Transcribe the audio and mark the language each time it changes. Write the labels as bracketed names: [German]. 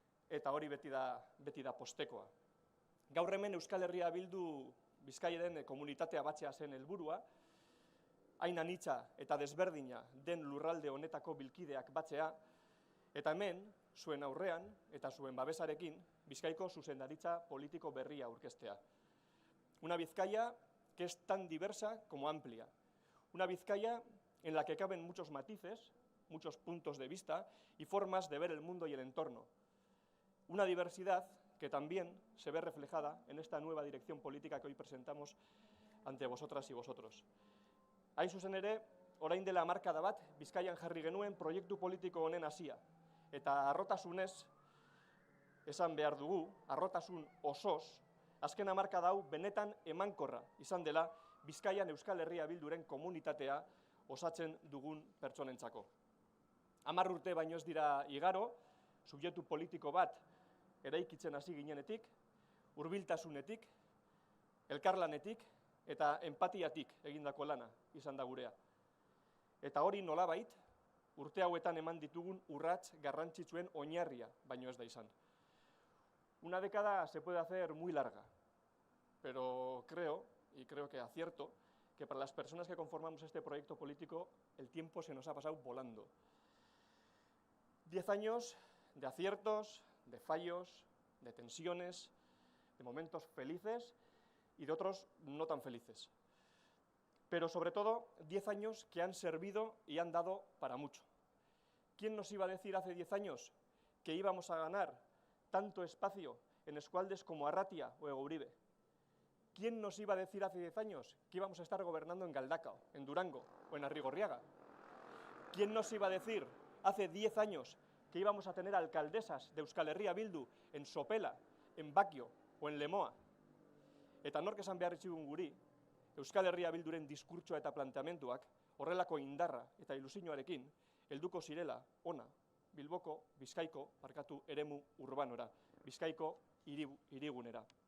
[Basque] Eta hori beti da postekoa. Gaur hemen Euskal Herria Bildu Bizkaiaren komunitatea batzea zen helburua, hain anitza eta desberdina den lurralde honetako bilkideak batzea, eta hemen, zuen aurrean eta zuen babesarekin, Bizkaiko zuzendaritza politiko berria aurkeztea. [Spanish] Una Vizcaya que es tan diversa como amplia. Una Vizcaya en la que caben muchos matices, muchos puntos de vista y formas de ver el mundo y el entorno. Una diversidad que también se ve reflejada en esta nueva dirección política que hoy presentamos ante vosotras y vosotros. [Basque] Hain zuzen ere, orain dela hamarkada bat, Bizkaian jarri genuen proiektu politiko honen hasia. Eta harrotasunez, esan behar dugu, harrotasun osoz, azken hamarkada hau benetan emankorra izan dela Bizkaian Euskal Herria Bilduren komunitatea osatzen dugun pertsonentzako. 10 urte baino ez dira igaro, subjektu politiko bat eraikitzen hasi ginenetik, hurbiltasunetik, elkarlanetik eta empatiatik egindako lana izan da gurea. Eta hori nolabait, urte hauetan eman ditugun urrats garrantzitsuen oinarria baino ez da izan. [Spanish] Una década se puede hacer muy larga, pero creo que acierto, que para las personas que conformamos este proyecto político el tiempo se nos ha pasado volando. 10 años de aciertos, de fallos, de tensiones, de momentos felices y de otros no tan felices. Pero sobre todo 10 años que han servido y han dado para mucho. ¿Quién nos iba a decir hace 10 años que íbamos a ganar tanto espacio en eskualdes como Arratia o Egouribe? ¿Quién nos iba a decir hace 10 años que íbamos a estar gobernando en Galdakao, en Durango o en Arrigorriaga? ¿Quién nos iba a decir hace 10 años que íbamos a tener alcaldesas de Euskal Herria Bildu en Sopela, en Bakio o en Lemoa? [Basque] Eta nork esan behar itxigun guri, Euskal Herria Bilduren diskurtsoa eta planteamenduak horrelako indarra eta ilusioarekin helduko zirela ona, Bilboko, Bizkaiko, eremu urbanora, Bizkaiko hirigunera.